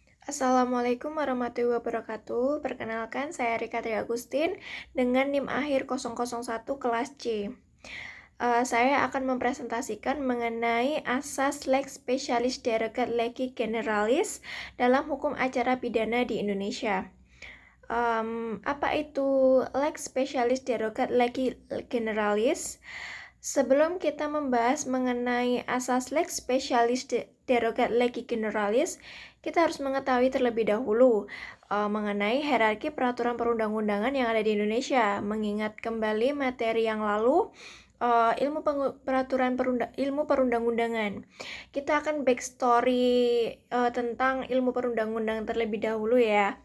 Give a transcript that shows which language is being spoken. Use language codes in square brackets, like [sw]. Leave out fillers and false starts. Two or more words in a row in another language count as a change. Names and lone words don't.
[ar] السلام عليكم ورحمة الله وبركاته. [id] Perkenalkan, saya Rika Tri Agustin dengan NIM akhir 001 kelas C. Saya akan mempresentasikan mengenai asas [la] lex specialis derogat legi generalis [id] dalam hukum acara pidana di Indonesia. Apa itu [la] lex specialis derogat legi generalis? [id] Sebelum kita membahas mengenai asas [la] lex specialis derogat legi generalis, [id] kita harus mengetahui terlebih dahulu mengenai hierarki peraturan perundang-undangan yang ada di Indonesia. Mengingat kembali materi yang lalu, ilmu perundang-undangan. Kita akan backstory tentang ilmu perundang-undangan terlebih dahulu ya.